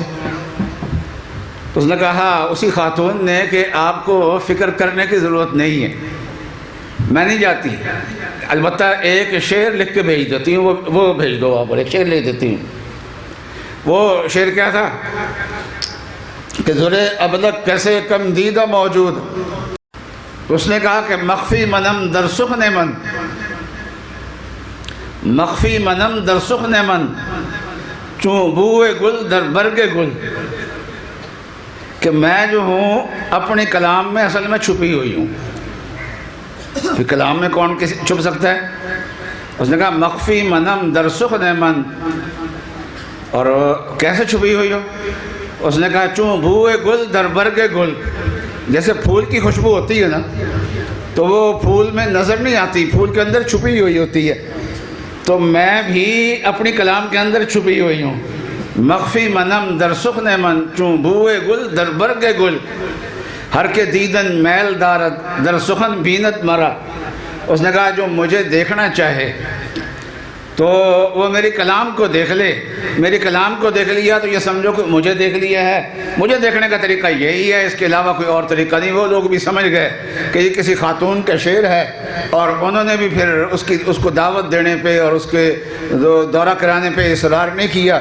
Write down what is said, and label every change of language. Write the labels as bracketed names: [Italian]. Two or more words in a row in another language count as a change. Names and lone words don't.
[Urdu] اس نے کہا اسی خاتون نے کہ آپ کو فکر کرنے کی ضرورت نہیں ہے، میں نہیں جاتی، البتہ ایک شعر لکھ کے بھیج دیتی ہوں، وہ بھیج دو، آپ ایک شعر لے دیتی ہوں۔ وہ شعر کیا تھا کہ [Persian] در ابلق کیسے کم دیدہ موجود۔ [Urdu] اس نے کہا کہ [Persian] مخفی منم در سخن من، مخفی منم در سخن من، چوں بوئے گل در برگ گل، [Urdu] کہ میں جو ہوں اپنے کلام میں اصل میں چھپی ہوئی ہوں۔ پھر کلام میں کون کسی چھپ سکتا ہے؟ اس نے کہا [Persian] مخفی منم در سخن من، [Urdu] اور کیسے چھپی ہوئی ہو؟ اس نے کہا [Persian] چوں بوئے گل در برگ گل، [Urdu] جیسے پھول کی خوشبو ہوتی ہے نا تو وہ پھول میں نظر نہیں آتی، پھول کے اندر چھپی ہوئی ہوتی ہے، تو میں بھی اپنی کلام کے اندر چھپی ہوئی ہوں۔ [Persian] مخفی منم در سخن من، چوں بوئے گل در برگ گل، ہر کے دیدن میل دارد در سخن بینت مرا۔ [Urdu] اس نے کہا جو مجھے دیکھنا چاہے تو وہ میری کلام کو دیکھ لے، میری کلام کو دیکھ لیا تو یہ سمجھو کہ مجھے دیکھ لیا ہے۔ مجھے دیکھنے کا طریقہ یہی ہے، اس کے علاوہ کوئی اور طریقہ نہیں۔ وہ لوگ بھی سمجھ گئے کہ یہ کسی خاتون کا شعر ہے، اور انہوں نے بھی پھر اس کو دعوت دینے پہ اور اس کے دورہ کرانے پہ اصرار نہیں کیا۔